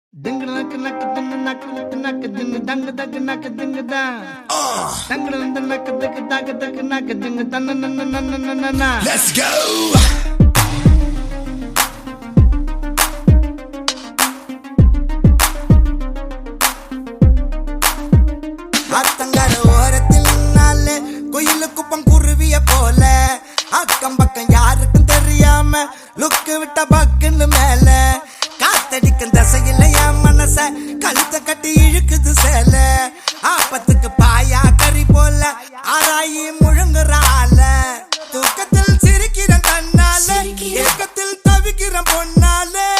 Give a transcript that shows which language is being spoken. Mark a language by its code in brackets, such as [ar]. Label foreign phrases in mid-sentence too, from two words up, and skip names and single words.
[en] Ding nak nak ding nak nak ding dang dag nak ding da. Dang dang nak dag nak ding dan na. Let's go. [ta] ஆத்தங்கர ஓரத்தில் நாளே கோயிலுக்கு பங்குருவிய போல அக்கம் பக்கம் யாருக்கும் தெரியாம லுக்கு விட்ட பக்குன்னு மேல காத்தடிக்கும் தசையில என் மனச கழுத்த கட்டி இழுக்குது சேல ஆப்பத்துக்கு பாயா கறி போல ஆராயி முழுங்குறால தூக்கத்தில் சிரிக்கிற கண்ணால ஏக்கத்தில் தவிக்கிற பொண்ணால